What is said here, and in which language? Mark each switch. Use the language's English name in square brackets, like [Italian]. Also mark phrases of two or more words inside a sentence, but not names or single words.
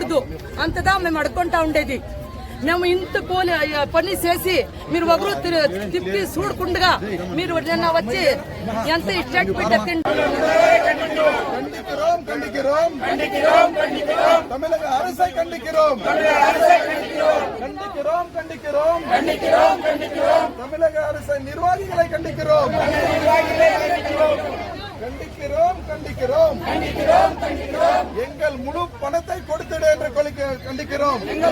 [Telugu] అంతదా మేము అడుక్కుంటా ఉండేది. మేము ఇంత పని చేసి మీరు ఒకరు తిప్పి చూడకుండా మీరు నిన్న వచ్చి ఎంత స్టేట్మెంట్ [Tamil] தமிழக அரசை கண்டிக்கிறோம். தமிழக அரசை நிர்வாகிகளை கண்டிக்கிறோம். எங்கள் முழு பணத்தை கொடுத்திட என்று கண்டிக்கிறோம்.